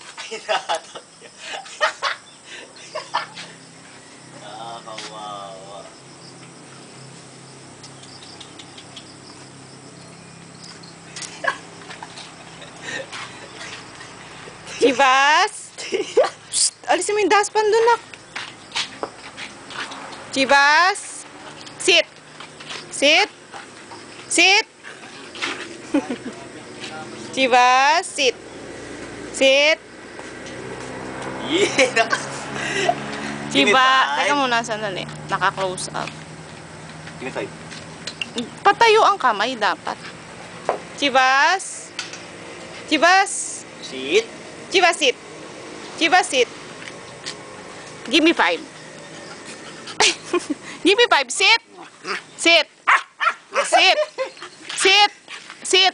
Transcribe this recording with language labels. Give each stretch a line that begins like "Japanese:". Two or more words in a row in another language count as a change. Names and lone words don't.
Filipino: Kawawa.
English: Chivas! Shh!
Filipino: Alisin mo yung dustpan doon, nak.
English: Chivas! Sit! Sit! Sit! Chivas! Sit! Sit! Yeah!
Filipino: Chiba! Teka muna, sandali. Naka-
English: close up. Give me 5.
Filipino: Patayo ang kamay dapat.
English: Chivas! Chivas! Sit. Chivas, sit! Chivas, sit! Give me 5. Give me 5. Sit! Sit! Sit! Sit! Sit!